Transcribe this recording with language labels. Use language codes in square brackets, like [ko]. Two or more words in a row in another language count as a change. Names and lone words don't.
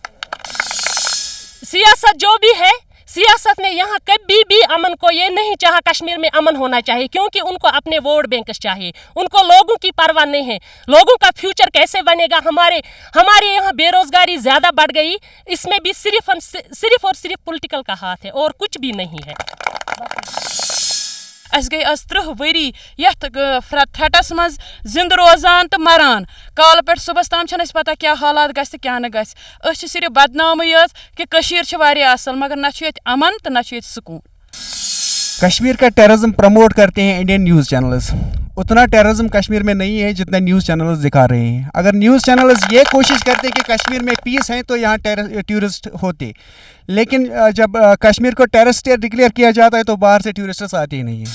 [hi] सियासत जो भी है, सियासत ने यहाँ कभी भी अमन को ये नहीं चाहा कश्मीर में अमन होना चाहिए, क्योंकि उनको अपने [en] vote bank [hi] चाहिए, उनको लोगों की परवाह नहीं है। लोगों का फ्यूचर कैसे बनेगा, हमारे यहाँ बेरोजगारी ज़्यादा बढ़ गई, इसमें भी सिर्फ और सिर्फ पॉलिटिकल का हाथ है और कुछ भी नहीं है। [ks] अस गई 30 वरी यथ थ्रेटस मज जिंद रोजान तो मरान, काल पे सुबह ताम पता क्या हालात गस क्या न गस, सिर्फ बदनाम कि कशीर वारिया असल मगर ना अमन तो ना सुकून। [hi] कश्मीर का टेररिज्म प्रमोट करते हैं [en] Indian news channels, [hi] उतना टेररिज्म कश्मीर में नहीं है जितना [en] news channels [hi] दिखा रहे हैं। अगर [en] news channels [hi] ये कोशिश करते कि कश्मीर में पीस है तो यहाँ टूरिस्ट होते, लेकिन जब कश्मीर को [en] terrorist state declare [hi] किया जाता है तो बाहर से टूरिस्ट्स आते ही नहीं है।